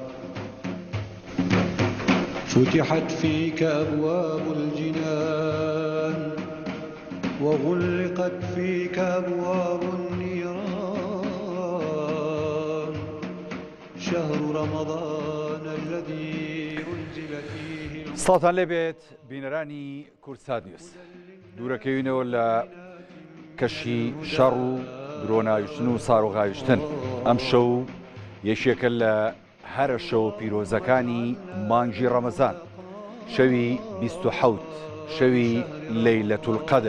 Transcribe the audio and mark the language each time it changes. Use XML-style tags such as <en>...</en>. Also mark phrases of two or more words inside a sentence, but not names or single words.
<ar>فتحت فيك أبواب الجنان وغلقت فيك أبواب النيران. شهر رمضان الذي أنزل فيه</ar> <ckb>سڵاتان لێبێت بینەرانی کورسات نیوز. دوورەکەوینەوە لە کەشی شەڕ و درۆناویشتن و ساڕۆغاویشتن. ئەم شەو یەکێکە لە هەرە شەو پیرۆزەکانی مانگی ڕەمەزان، شەوی 27 شەوی</ckb> <ar>لەیلەتول قەدر.</ar>